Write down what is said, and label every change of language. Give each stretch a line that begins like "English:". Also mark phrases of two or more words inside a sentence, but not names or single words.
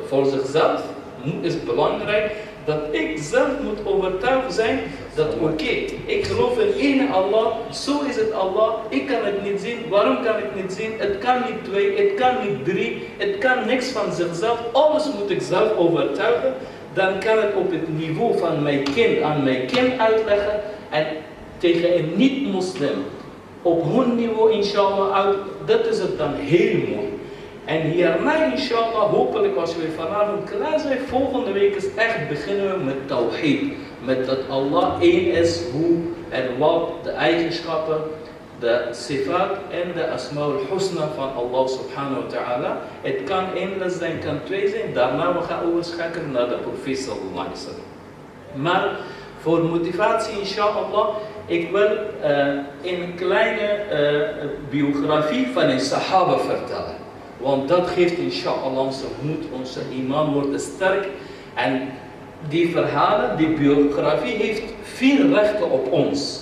Dutch: Voor zichzelf is het belangrijk dat ik zelf moet overtuigd zijn dat ik geloof in één Allah, zo is het Allah, ik kan het niet zien, waarom kan ik niet zien, het kan niet twee, het kan niet drie, het kan niks van zichzelf, alles moet ik zelf overtuigen, dan kan ik op het niveau van mijn kind aan mijn kind uitleggen en tegen een niet-moslim op hun niveau inshallah uit, dat is het dan heel mooi. En hierna inshallah, hopelijk als we vanavond klaar zijn, volgende week is echt beginnen we met tawhid. Met dat Allah één is, hoe en wat, de eigenschappen, de sifat en de
Arabic: asma'ul husna
Dutch: van Allah
Arabic: subhanahu wa ta'ala.
Dutch: Het kan één les zijn, kan twee zijn, daarna we gaan overschakelen naar de profeet
Arabic: sallallahu alaihi wasallam.
Dutch: Maar voor motivatie inshallah, ik wil een kleine biografie van een sahaba vertellen. Want dat geeft inshallah onze moed, onze iman wordt sterk. En die verhalen, die biografie heeft 4 rechten op ons.